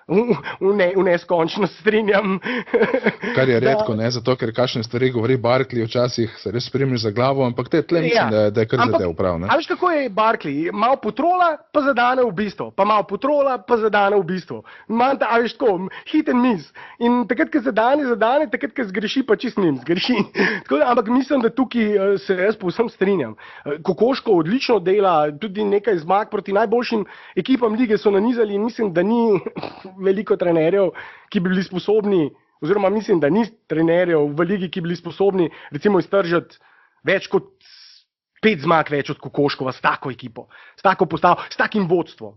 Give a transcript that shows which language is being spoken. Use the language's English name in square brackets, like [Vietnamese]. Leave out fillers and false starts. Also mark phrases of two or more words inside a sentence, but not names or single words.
[Slovenian] v neskončno strinjam. Kar je redko, ne, zato ker kakšne stvari govori Barkley, včasih se res spremiš za glavo, ampak te tle mislim, da je kar zadev prav. A veš, kako je Barkley? Malo potrola, pa zadane v bistvo. Pa malo potrola, pa zadane v bistvo. A veš tako, [English] hit and miss. [Slovenian] In takrat, ko zadane, takrat, ko zgreši, pa čist njim zgreši. Ampak mislim, da tukaj se jaz povsem strinjam. Kokoško odlično dela, tudi nekaj zmag proti najboljšim ekipam lige so nanizali in mislim, da ni veliko trenerjev, ki bi bili sposobni, oziroma mislim, da ni trenerjev v ligi, ki bi bili sposobni recimo iztržati več kot 5 zmag več od Kokoškova s tako ekipo, s tako postavo, s takim vodstvom.